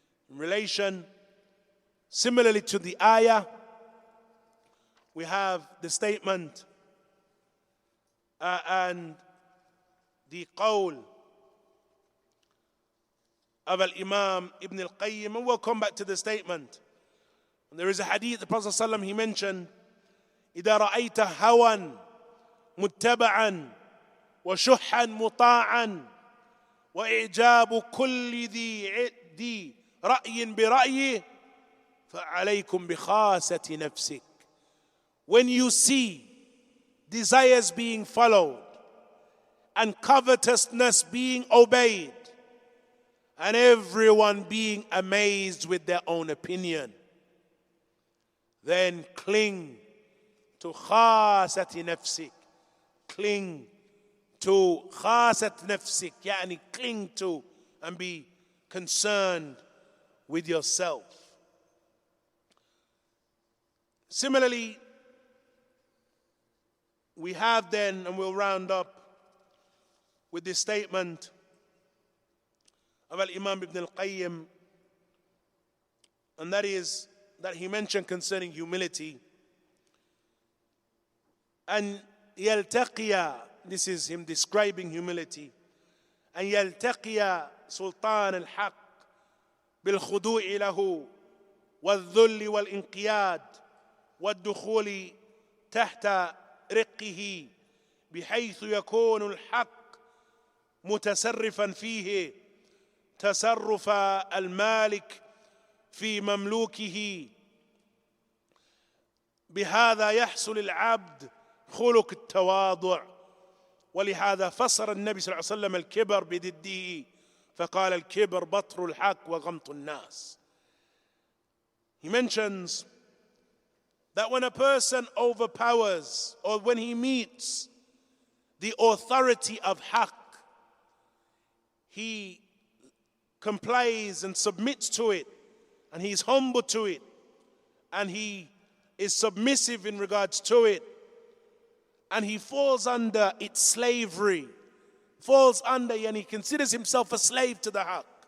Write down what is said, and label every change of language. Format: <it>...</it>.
<en>In relation, similarly to the ayah, we have the statement and the qawl of Al-Imam Ibn Al-Qayyim, and we'll come back to the statement. And there is a hadith, the Prophet ﷺ, he mentioned,</en> <ar>إِذَا رَأَيْتَ هَوًا مُتَّبَعًا وَشُحًّا مُطَاعًا وَإِعْجَابُ كُلِّ ذِي رَأْيٍ بِرَأْيِهِ فَعَلَيْكُمْ بِخَاسَةِ نَفْسِكَ.</ar> <en>When you see desires being followed and covetousness being obeyed and everyone being amazed with their own opinion, then cling to khasati nafsik. Cling to khasat nafsik, yani cling to and be concerned with yourself. Similarly, we have then, and we'll round up with this statement of Al-Imam Ibn Al-Qayyim, and that is that he mentioned concerning humility. And yaltaqiya, this is him describing humility, and</en> <ar>yaltaqiya sultan al-haq بالخضوع له والذل والانقياد والدخول تحت رقه، بحيث يكون الحق متصرفا فيه تصرف المالك في مملوكه. بهذا يحصل العبد خلق التواضع. ولهذا فسر النبي صلى الله عليه وسلم الكبر بضده، فقال الكبر بطر الحق وغمط الناس.</ar> <en>He mentions that when a person overpowers or when he meets the authority of haqq, he complies and submits to it, and he's humble to it, and he is submissive in regards to it, and he falls under its slavery, falls under, and he considers himself a slave to the haqq.</en>